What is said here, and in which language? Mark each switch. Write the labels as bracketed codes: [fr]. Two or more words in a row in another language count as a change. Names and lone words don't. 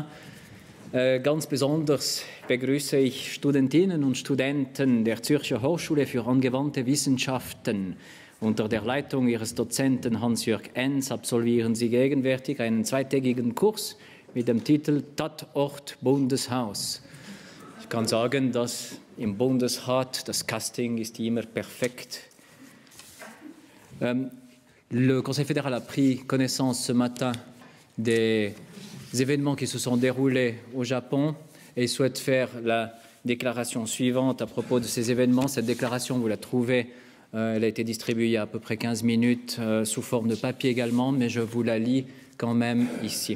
[de] Ganz besonders begrüße ich Studentinnen und Studenten der Zürcher Hochschule für angewandte Wissenschaften. Unter der Leitung ihres Dozenten Hans-Jörg Enz absolvieren sie gegenwärtig einen zweitägigen Kurs mit dem Titel Tatort Bundeshaus. Ich kann sagen, dass im Bundesrat das Casting ist immer perfekt. [fr] Le Conseil fédéral a pris connaissance ce matin des événements qui se sont déroulés au Japon et souhaite faire la déclaration suivante à propos de ces événements. Cette déclaration, vous la trouvez, elle a été distribuée il y a à peu près 15 minutes sous forme de papier également, mais je vous la lis quand même ici.